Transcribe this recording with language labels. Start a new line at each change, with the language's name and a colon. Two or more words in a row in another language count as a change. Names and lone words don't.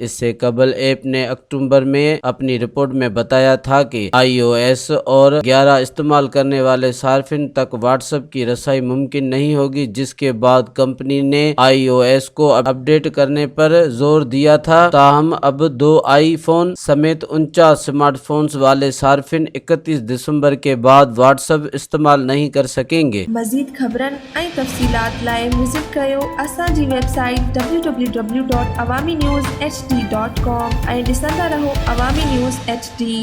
Urdu: اس سے قبل ایپ نے اکتوبر میں اپنی رپورٹ میں بتایا تھا کہ iOS اور 11 استعمال کرنے والے صارفین تک واٹس ایپ کی رسائی ممکن نہیں ہوگی، جس کے بعد کمپنی نے iOS کو اپڈیٹ کرنے پر زور دیا تھا۔ تاہم اب 2 آئی فون سمیت 49 اسمارٹ فونز والے صارفین 31 دسمبر کے بعد واٹس ایپ استعمال نہیں کر سکیں گے۔
Sindhi: مزید خبرن ऐं तफ़सीलात लाइ विज़िट कयो असांजी वेबसाइट www.awamiNewsHD.com ऐं ॾिसंदा रहो अवामी न्यूज़ HD।